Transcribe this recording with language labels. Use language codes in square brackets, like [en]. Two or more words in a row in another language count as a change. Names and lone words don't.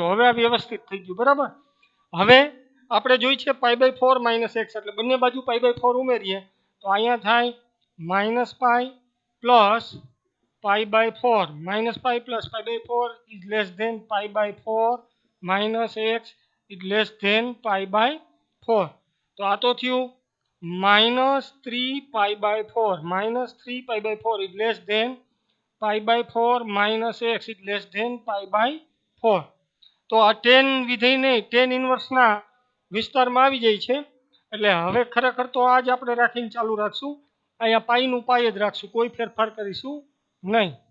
[gu] હવે આ વ્યવસ્થિત થઈ ગયું બરાબર. હવે આપણે જોઈ છે [en] pi/4 minus x [gu] એટલે બંને બાજુ pi/4 ઉમેરીએ તો અહીંયા થાય [en] minus pi plus pi/4 minus pi plus pi/4 is less than pi/4 minus x is less than pi/4. [gu] તો આ તો થયું [en] -3 pi/4 is less than π/4 minus x is less than [gu] π/4. તો આ ટેન વિધેય નહીં, ટેન ઇન્વર્સના વિસ્તારમાં આવી જાય છે. એટલે હવે ખરેખર તો આ જ આપણે રાખીને ચાલુ રાખશું. અહીંયા પાઈનું પાઈ જ રાખશું, કોઈ ફેરફાર કરીશું નહીં.